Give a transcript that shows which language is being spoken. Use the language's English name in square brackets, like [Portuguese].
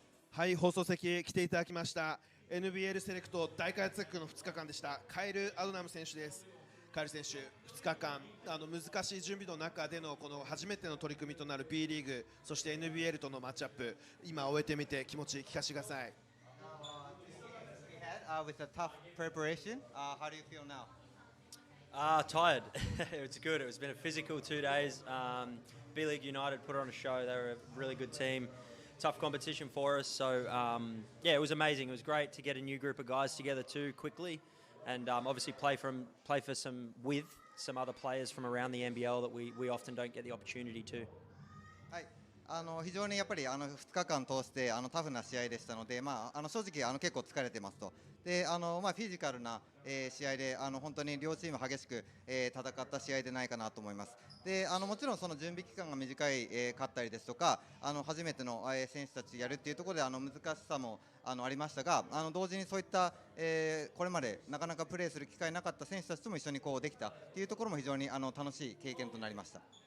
[Japanese] はい、放送席へ来ていただきました NBL セレクト大活躍の2日間でしたカイル・アドナム選手です。カイル選手、2日間難しい準備の中でのこの初めての取り組みとなる B リーグ、そして NBL とのマッチアップ、今終えてみて気持ち聞かせてください。 [English] With a tough preparation, how do you feel now? Tired. It's good. It's been a physical 2 days. B.LEAGUE United put on a show. They were a really good team. Tough competition for us. So, yeah, it was amazing. It was great to get a new group of guys together too quickly, and obviously play for some other players from around the NBL that we often don't get the opportunity to. [Japanese] 非常にやっぱり2日間通してタフな試合でしたので、正直結構疲れてますと。でフィジカルな、試合で本当に両チーム激しく、戦った試合でないかなと思います。でもちろんその準備期間が短い、かったりですとか初めての、選手たちやるっていうところで難しさもありましたが同時にそういった、これまでなかなかプレーする機会なかった選手たちとも一緒にこうできたっていうところも非常に楽しい経験となりました。